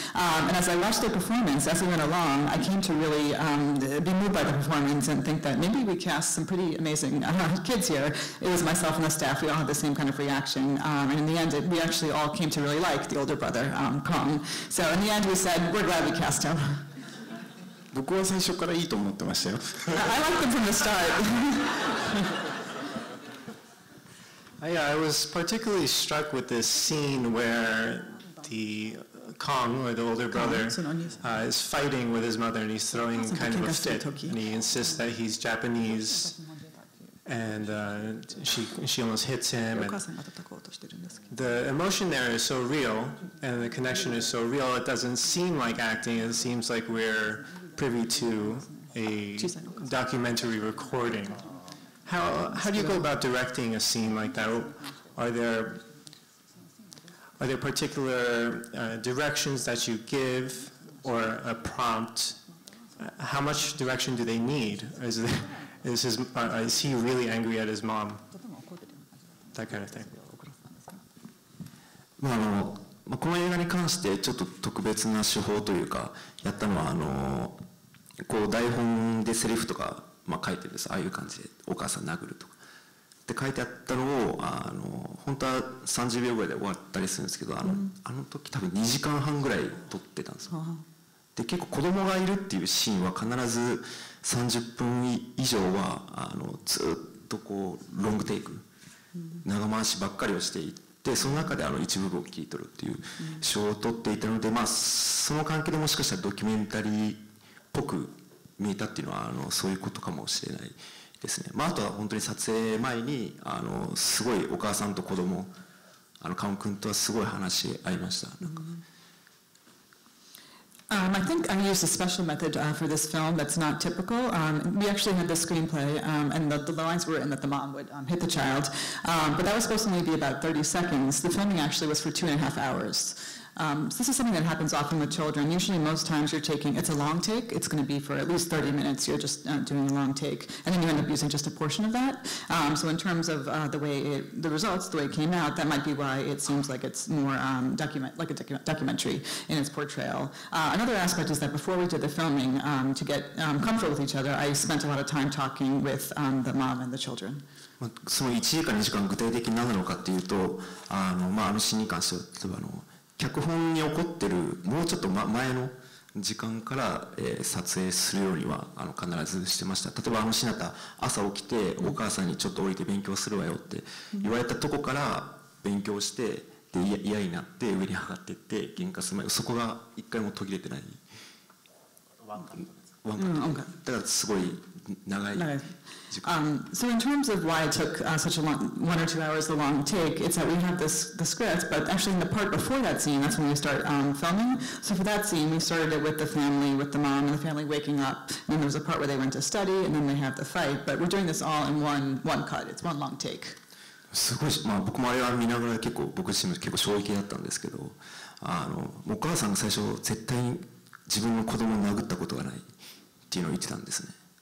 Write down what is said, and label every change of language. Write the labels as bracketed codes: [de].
[en] And as I watched their performance, as we went along, I came to really be moved by the performance and think that maybe we cast some pretty amazing kids here. It was myself and the staff, we all had the same kind of reaction. And in the end, we actually all came to really like the older brother, Kaung. So in the end, we said, we're glad we cast him. [ja] 僕は最初からいいと思ってましたよ。 [en] I liked them from the start. I was particularly struck with this scene where the Kaung, or the older brother, is fighting with his mother and he's throwing kind of a fit. And he insists that he's Japanese. And she almost hits him. And the emotion there is so real, and the connection is so real. It doesn't seem like acting. It seems like we're privy to a documentary recording. How do you go about directing a scene like that? Are there particular directions that you give, or a prompt? How much direction do they need? Is he really angry at his mom? That kind of thing. [ja] この映画に関してちょっと特別な手法というかやったのはこう台本でセリフとか、書いてるんです。ああいう感じでお母さん殴るとかって書いてあったのを本当は30秒ぐらいで終わったりするんですけど、あの時多分2時間半ぐらい撮ってたんですよ。で結構子供がいるっていうシーンは必ず30分以上はずっとこうロングテイク、長回しばっかりをしていってその中で一部分を切り取るっていう手法を取っていたので、その関係でもしかしたらドキュメンタリーっぽく見えたっていうのはそういうことかもしれないですね。あとは本当に撮影前にすごいお母さんと子供カウン君とはすごい話し合いました。 [en] I think I used a special method for this film that's not typical. We actually had the screenplay, and the lines were in that the mom would hit the child, but that was supposed to only be about 30 seconds. The filming actually was for 2.5 hours. So this is something that happens often with children. Usually most times it's a long take. It's going to be for at least 30 minutes. You're just doing a long take. And then you end up using just a portion of that. So in terms of the way the results, the way it came out, that might be why it seems like it's more like a documentary in its portrayal. Another aspect is that before we did the filming, to get comfortable with each other, I spent a lot of time talking with the mom and the children. [ja] その1時間2時間具体的に何なのかっていうとシーンに関しては例えば脚本に起こってるもうちょっと前の時間から、撮影するようには必ずしてました。例えば日向朝起きてお母さんにちょっと降りて勉強するわよって言われたとこから勉強してで嫌になって上に上がっていって喧嘩する前そこが一回も途切れてない。ワンカットだからすごい長い時間。 [en] So in terms of why it took such a long 1 or 2 hours, the long take, it's that we have the script, but actually in the part before that scene, that's when we start filming. So for that scene, we started it with the family, with the mom and the family waking up, and then there was a part where they went to study, and then they have the fight. But we're doing this all in one cut. It's one long take. [ja] すごい、僕もあれは見ながら僕自身も結構衝撃だったんですけど、お母さんが最初絶対に自分の子供を殴ったことがないっていうのを言ってたんですね。